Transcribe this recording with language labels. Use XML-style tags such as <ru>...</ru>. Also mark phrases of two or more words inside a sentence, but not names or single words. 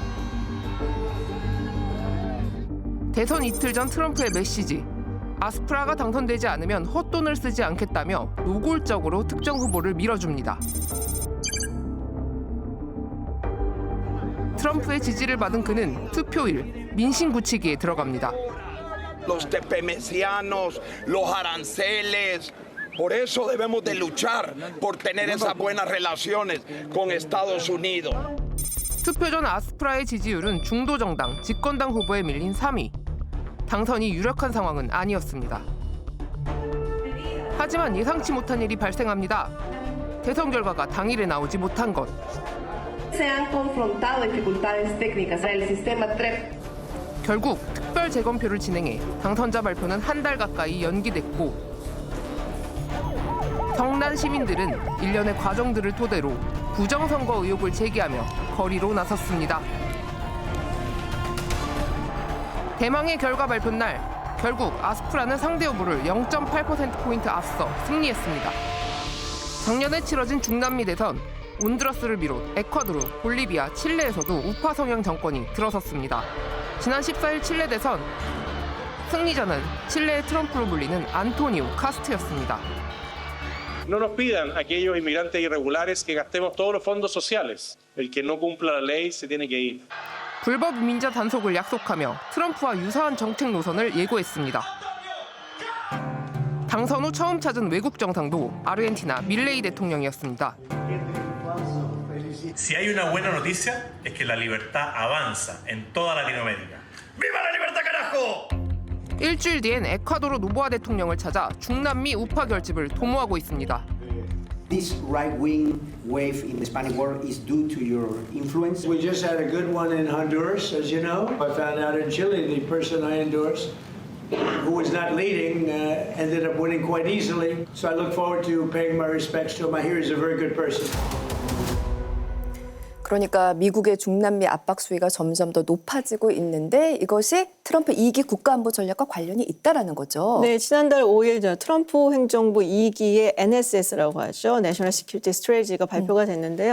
<ko>대선 이틀 전 트럼프의 메시지. 아스프라가 당선되지 않으면 헛돈을 쓰지 않겠다며 노골적으로 특정 후보를 밀어줍니다. 트럼프의 지지를 받은 그는 투표일 민심 굳히기에 들어갑니다.</ko> <es>Los tepemesianos, los aranceles. Por eso debemos de luchar por tener esas buenas relaciones con Estados Unidos.</es> <ko>투표 전 아스프라의 지지율은 중도 정당, 집권당 후보에 밀린 3위. 당선이 유력한 상황은 아니었습니다. 하지만 예상치 못한 일이 발생합니다. 대선 결과가 당일에 나오지 못한 것.</ko> <es>Se han confrontado dificultades técnicas. El sistema TREP.</es> <ko>결국 특별 재검표를 진행해 당선자 발표는 한 달 가까이 연기됐고, 성난 시민들은 일련의 과정들을 토대로 부정선거 의혹을 제기하며 거리로 나섰습니다. 대망의 결과 발표 날, 결국 아스프라는 상대 후보를 0.8%포인트 앞서 승리했습니다. 작년에 치러진 중남미 대선, 온두라스를 비롯 에콰도르, 볼리비아, 칠레에서도 우파 성향 정권이 들어섰습니다. 지난 14일 칠레 대선, 승리자는 칠레의 트럼프로 불리는 안토니오 카스트였습니다.</ko> <es>No nos pidan a aquellos inmigrantes irregulares que gastemos todos los fondos sociales. El que no cumpla la ley se tiene que ir.</es> <ko>불법 이민자 단속을 약속하며 트럼프와 유사한 정책 노선을 예고했습니다. 당선 후 처음 찾은 외국 정상도 아르헨티나 밀레이 대통령이었습니다.</ko> <es>Si hay una buena noticia es que la libertad avanza en toda Latinoamérica. ¡Viva la libertad, carajo!</es> <ko>일주일 뒤엔 에콰도르 노보아 대통령을 찾아 중남미 우파 결집을 도모하고 있습니다.</ko> <en>This right-wing wave in the Hispanic world is due to your influence. We just had a good one in Honduras, as you know. I found out in Chile the person I endorsed, who was not leading, ended up winning quite easily. So I look forward to paying my respects to him. I hear he's a very good person.</en> <ko>그러니까 미국의 중남미 압박 수위가 점점 더 높아지고 있는데 이것이 트럼프 2기 국가안보 전략과 관련이 있다라는 거죠. 네, 지난달 5일 트럼프 행정부 2기의 NSS라고 하죠.</ko> <en>National Security Strategy</en> <ko>가 발표가 됐는데요.</ko>